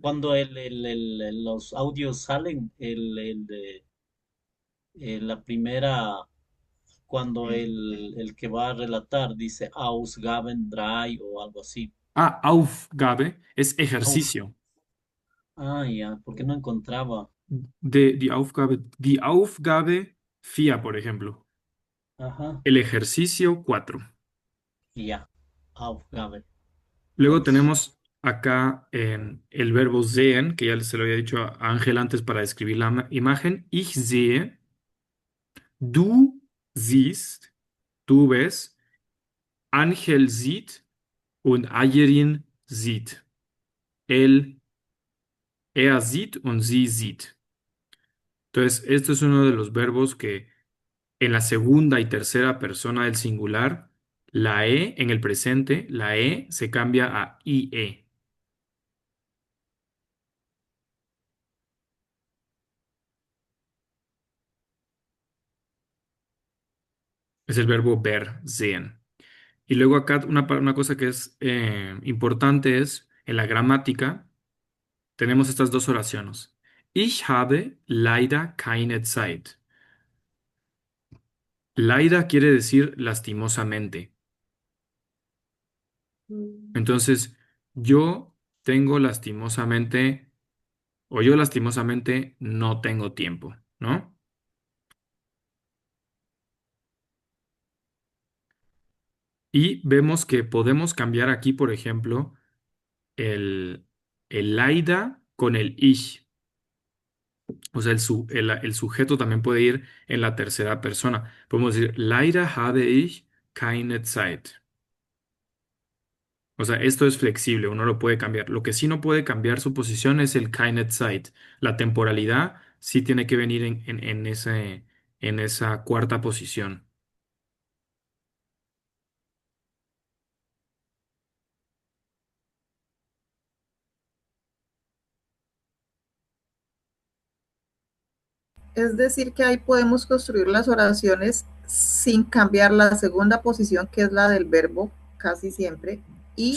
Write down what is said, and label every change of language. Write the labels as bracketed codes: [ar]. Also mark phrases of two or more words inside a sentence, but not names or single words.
[es] Cuando los audios salen, la primera, cuando el que va a relatar dice Ausgaben 3 o algo así. Ah, Aufgabe es Auf, ejercicio. ya, porque no encontraba. [de] Die Aufgabe. Die Aufgabe. [es] FIA, por ejemplo. Ajá. El ejercicio 4. [de] Ja. Aufgabe. [es] Luego Aus. tenemos acá el verbo sehen, que ya se lo había dicho a Ángel antes para describir la imagen. [de] Ich sehe, du siehst, [es] tú ves, [de] Ángel sieht und Ayerin sieht. Él, er sieht und sie sieht. [es] Entonces, esto es uno de los verbos que en la segunda y tercera persona del singular, la E en el presente, la E se cambia a IE. Es el verbo ver, sehen. Y luego acá una cosa que es importante es, en la gramática, tenemos estas dos oraciones. [de] Ich habe leider keine Zeit. [es] Leider quiere decir lastimosamente. Mm. Entonces, yo tengo lastimosamente, o yo lastimosamente no tengo tiempo, ¿no? Y vemos que podemos cambiar aquí, por ejemplo, el, el leider con el ich. O sea, el sujeto también puede ir en la tercera persona. Podemos decir, [de] leider habe ich keine Zeit. [es] O sea, esto es flexible, uno lo puede cambiar. Lo que sí no puede cambiar su posición es el [de] keine Zeit. [es] La temporalidad sí tiene que venir en esa cuarta posición. Es decir, que ahí podemos construir las oraciones sin cambiar la segunda posición, que es la del verbo, casi siempre, y